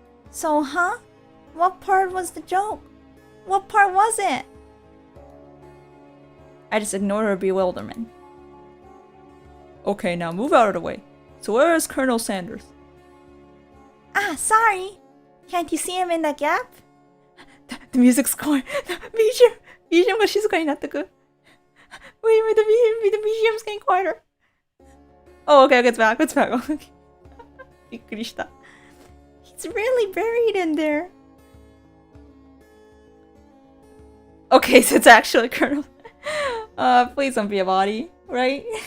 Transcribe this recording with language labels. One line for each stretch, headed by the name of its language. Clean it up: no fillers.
English: So, huh? What part was the joke? What part was it? I just ignored her bewilderment. Okay, now move out of the way. So where is Colonel Sanders? Sorry. Can't you see him in that gap? The music's going.
Japanese: The BGM が静かになってく.
English: Wait, the BGM's getting quieter. Oh, okay, it's back.
Japanese: びっくりした.
English: He's really buried in there. Okay, so it's actually Colonel. Please don't be a body, right?